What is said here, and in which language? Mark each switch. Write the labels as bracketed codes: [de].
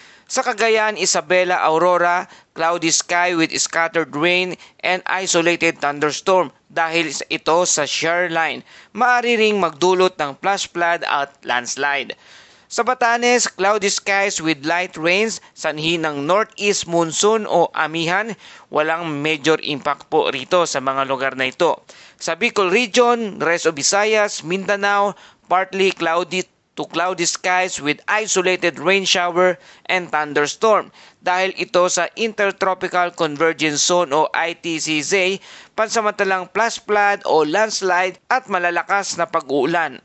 [en] Sa Cagayan, Isabela, Aurora, cloudy sky with scattered rain and isolated thunderstorm. [tl] Dahil ito sa shear line, maaari ring magdulot ng flash flood at landslide. Sa Batanes, [en] cloudy skies with light rains, [tl] sanhi ng northeast monsoon o amihan. Walang major impact po rito sa mga lugar na ito. [en] Sa Bicol Region, rest of Visayas, Mindanao, partly cloudy to cloudy skies with isolated rain shower and thunderstorm. [tl] Dahil ito sa Intertropical Convergence Zone o ITCZ, pansamantalang flash flood o landslide at malalakas na pag-uulan.